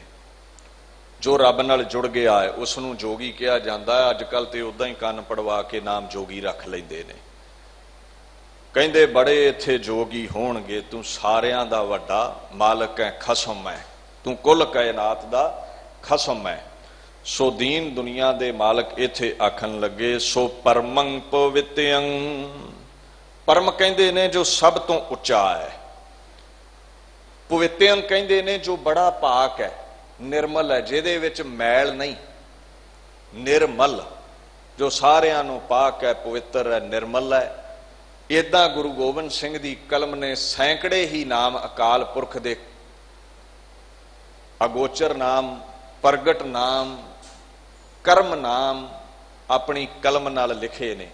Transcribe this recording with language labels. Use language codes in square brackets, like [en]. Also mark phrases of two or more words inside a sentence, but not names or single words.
[pa] ਜੋ ਰੱਬ ਨਾਲ ਜੁੜ ਗਿਆ ਹੈ ਉਸ ਨੂੰ ਜੋਗੀ ਕਿਹਾ ਜਾਂਦਾ ਹੈ। ਅੱਜ ਕੱਲ ਤੇ ਉਦਾਂ ਹੀ ਕੰਨ ਪੜਵਾ ਕੇ ਨਾਮ ਜੋਗੀ ਰੱਖ ਲੈਂਦੇ ਨੇ। ਕਹਿੰਦੇ ਬੜੇ ਇੱਥੇ ਜੋਗੀ ਹੋਣਗੇ, ਤੂੰ ਸਾਰਿਆਂ ਦਾ ਵੱਡਾ ਮਾਲਕ ਹੈ, ਖਸਮ ਹੈ, ਤੂੰ ਕੁੱਲ ਕਾਇਨਾਤ ਦਾ ਖਸਮ ਹੈ। ਸੋ ਦੀਨ ਦੁਨੀਆ ਦੇ ਮਾਲਕ ਇੱਥੇ ਆਖਣ ਲੱਗੇ, ਸੋ ਪਰਮੰ ਪਵਿਤ੍ਰੰ, ਪਰਮ ਕਹਿੰਦੇ ਨੇ ਜੋ ਸਭ ਤੋਂ ਉੱਚਾ ਹੈ, ਪਵਿਤ੍ਰੰ ਕਹਿੰਦੇ ਨੇ ਜੋ ਬੜਾ ਪਾਕ ਹੈ, ਨਿਰਮਲ ਹੈ, ਜਿਹਦੇ ਵਿੱਚ ਮੈਲ ਨਹੀਂ, ਨਿਰਮਲ, ਜੋ ਸਾਰਿਆਂ ਨੂੰ ਪਾਕ ਹੈ, ਪਵਿੱਤਰ ਹੈ, ਨਿਰਮਲ ਹੈ। ਇੱਦਾਂ ਗੁਰੂ ਗੋਬਿੰਦ ਸਿੰਘ ਦੀ ਕਲਮ ਨੇ ਸੈਂਕੜੇ ਹੀ ਨਾਮ ਅਕਾਲ ਪੁਰਖ ਦੇ ਅਗੋਚਰ ਨਾਮ, ਪ੍ਰਗਟ ਨਾਮ, ਕਰਮ ਨਾਮ ਆਪਣੀ ਕਲਮ ਨਾਲ ਲਿਖੇ ਨੇ।